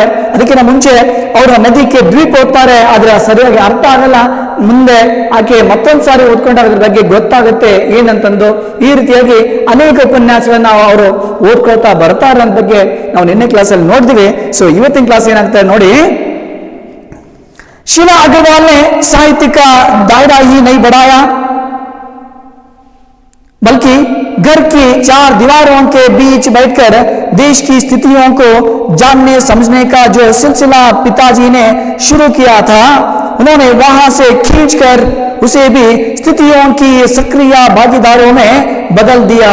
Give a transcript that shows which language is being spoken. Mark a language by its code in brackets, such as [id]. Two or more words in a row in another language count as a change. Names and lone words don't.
[kn] ಅದಕ್ಕಿಂತ ಮುಂಚೆ ಅವರು ನದಿಗೆ ದ್ವೀಪ ಓದ್ತಾರೆ, ಆದ್ರೆ ಸರಿಯಾಗಿ ಅರ್ಥ ಆಗಲ್ಲ. ಮುಂದೆ ಆಕೆ ಮತ್ತೊಂದು ಸಾರಿ ಓದ್ಕೊಂಡಾಗ ಅದ್ರ ಬಗ್ಗೆ ಗೊತ್ತಾಗುತ್ತೆ ಏನಂತಂದು. ಈ ರೀತಿಯಾಗಿ ಅನೇಕ ಉಪನ್ಯಾಸಗಳನ್ನ ಅವರು ಓದ್ಕೊಳ್ತಾ ಬರ್ತಾರೆ ಅಂತ ಬಗ್ಗೆ ನಾವು ನಿನ್ನೆ ಕ್ಲಾಸಲ್ಲಿ ನೋಡಿದ್ವಿ. ಸೊ ಇವತ್ತಿನ ಕ್ಲಾಸ್ ಏನಾಗ್ತದೆ ನೋಡಿ. [hi] शीला अग्रवाल ने साहित्य का दायरा ही नहीं बढ़ाया, बल्कि घर की चार दीवारों के बीच बैठकर देश की स्थितियों को जानने समझने का जो सिलसिला पिताजी ने शुरू किया था, उन्होंने वहां से खींचकर उसे भी स्थितियों की सक्रिय भागीदारों में बदल दिया।